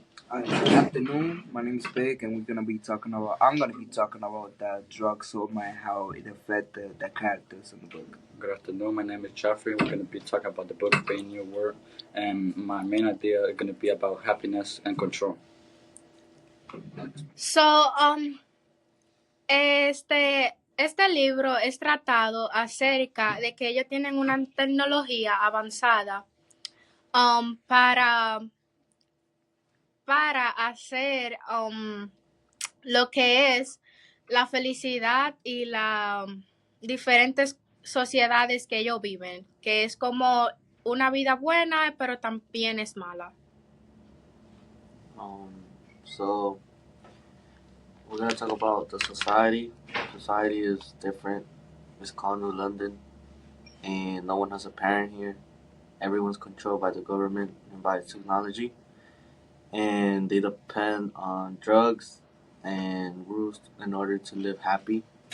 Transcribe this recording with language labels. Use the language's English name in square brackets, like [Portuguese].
[English] Good afternoon. My name is Big, and I'm gonna be talking about the drug soma and how it affect the characters in the book. Good afternoon. My name is Jeffrey. We're going to be talking about the book Brave New World, and my main idea is going to be about happiness and control. [Spanish] So, este libro es tratado acerca de que ellos tienen una tecnología avanzada para hacer lo que es la felicidad y las diferentes sociedades que ellos viven, que es como una vida buena, pero también es mala. [English] So we're going to talk about the society. Society is different. It's called New London, and no one has a parent here. Everyone's controlled by the government and by technology, and they depend on drugs and rules in order to live happy.